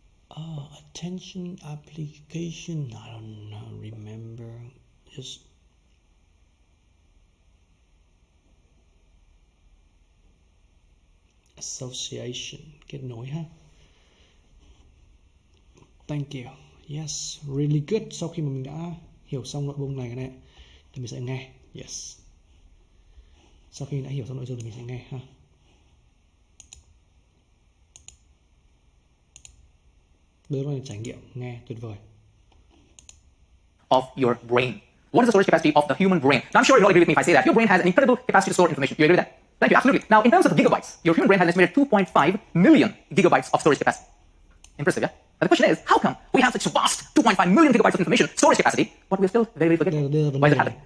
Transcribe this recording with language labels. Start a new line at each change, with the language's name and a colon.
English: Attention application, I don't know, remember, just association,
Vietnamese: kết nối ha.
English: Thank you. Yes, really good.
Vietnamese: Sau khi mà mình đã hiểu xong nội dung này thì mình sẽ nghe. Yes. Sau khi đã hiểu xong nội dung thì mình sẽ nghe ha. Đó là trải nghiệm nghe tuyệt vời.
English: Of your brain. What is the storage capacity of the human brain? Now, I'm sure you all agree with me if I say that your brain has an incredible capacity to store information. You agree with that? Thank you. Absolutely. Now, in terms of gigabytes, your human brain has an estimated 2.5 million gigabytes of storage capacity. Impressive, yeah? Now, the question is, how come we have such vast 2.5 million gigabytes of information storage capacity, but we're still very, very forgetful? Why is it happening?